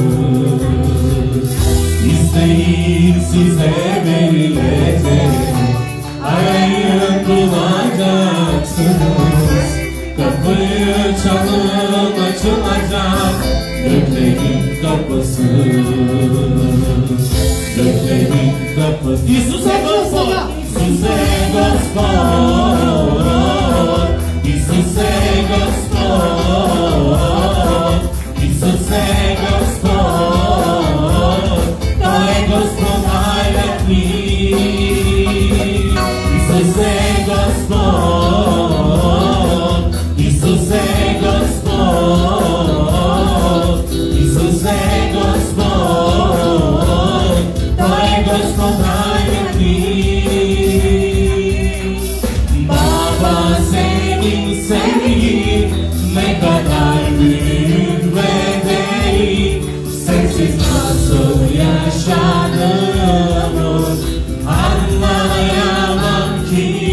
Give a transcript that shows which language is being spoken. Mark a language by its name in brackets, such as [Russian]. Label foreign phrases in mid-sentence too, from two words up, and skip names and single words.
[Turkish] İsteyin size verilecek, ayın bulacaksınız. Kapıyı çalın açılacak, göklerin kapısı. Göklerin kapısı. [Serbian] İsuse Gospod! İsuse Gospod! İsuse Gospod! İsuse Gospod! To je Gospod najlepší. Isuse Gospod! Isuse Gospod! Isuse Gospod! To je Gospod najlepší. [Turkish] Baba senin sevgin ne kadar büyük ve derin. Sensiz nasıl yaşadığımı anlayamam ki.